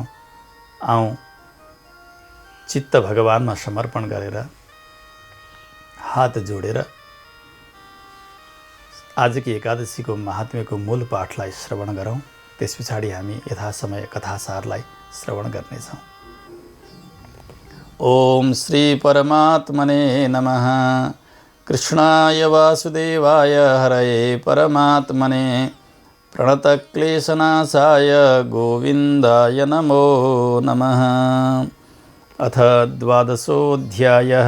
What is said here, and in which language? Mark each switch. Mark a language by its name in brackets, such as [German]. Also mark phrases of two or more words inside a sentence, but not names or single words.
[Nepali] आउँ चित्त भगवानमा समर्पण गरेर हात जोडेर आजकी एकादशीको महात्म्यको मूल पाठलाई श्रवण गरौँ। त्यस पछाडि हामी यथासमय कथासारलाई श्रवण गर्नेछौँ। [Sanskrit] ओम श्री परमात्मने नमः। कृष्णाय वासुदेवाय हरये परमात्मने प्रणतक्लेशनाशाय गोविन्दाय नमो नमः। अथ द्वादशोऽध्यायः।